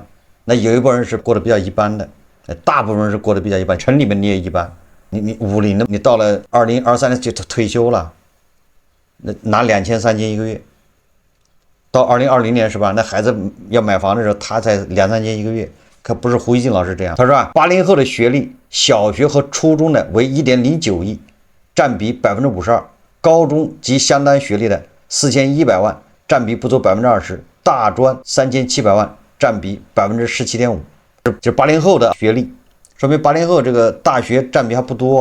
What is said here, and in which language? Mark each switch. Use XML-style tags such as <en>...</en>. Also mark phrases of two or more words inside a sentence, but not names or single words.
<zh>那有一波人是過得比較一般的，大部分人是過得比較一般。城裡面你也一般，你50的，你到了2023年就退休了，那拿2000、3000一個月。到2020年是吧？那孩子要買房的時候，他才2、3千一個月，可不是胡一靜老師這樣。他說啊，80後的學歷，小學和初中的為1.09億，占比52%；高中及相當學歷的4100萬，占比不足20%；大專3700萬。占比17.5%，就80後的學歷，說明80後這個大學占比還不多啊。</zh>